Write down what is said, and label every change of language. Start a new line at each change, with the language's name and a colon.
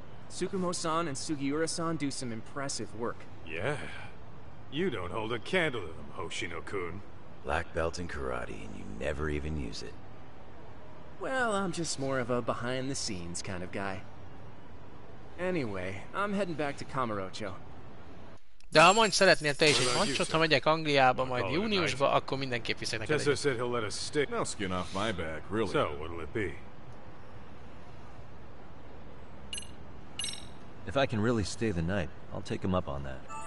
English: Tsukumo-san and Sugiura-san do some impressive work. Yeah. You don't hold a candle to them, Hoshino-kun. Black belt in karate, and you never even use it. Well, I'm just more of a behind-the-scenes kind of guy. Anyway, I'm heading back to Kamurocho.
Hungarian: De ha mondj, szeretnél te is egy mancsot, ha megyek Angliába majd júniusba, akkor mindenképp viszek neked Tessa egyet.
English: said he'll let us stick. No skin off my back, really. So, what'll it be? If I can really stay the night, I'll take him up on that.